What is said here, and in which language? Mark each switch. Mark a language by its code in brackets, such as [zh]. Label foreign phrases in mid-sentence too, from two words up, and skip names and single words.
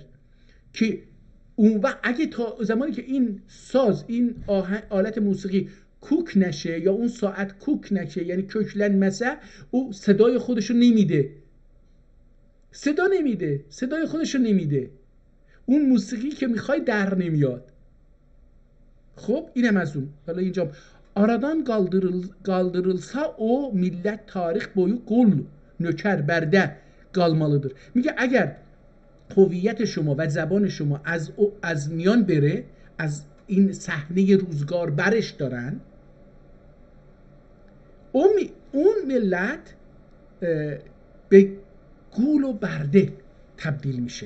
[fa] که اون وقت اگه تا زمانی که این ساز، این آلت موسیقی کوک نشه یا اون ساعت کوک نشه، یعنی köklenmese، او صدای خودشو نمیده، صدای خودشو نمیده، اون موسیقی که میخوای در نمیاد. خب اینم از اون. حالا اینجا [az] aradan kaldırılsa o millet tarih boyu qul, nöker, bərdə qalmalıdır. [fa] میگه اگر هویت شما و زبان شما از میان بره، از این صحنه روزگار برش دارن، اون ملت به گول و برده تبدیل میشه.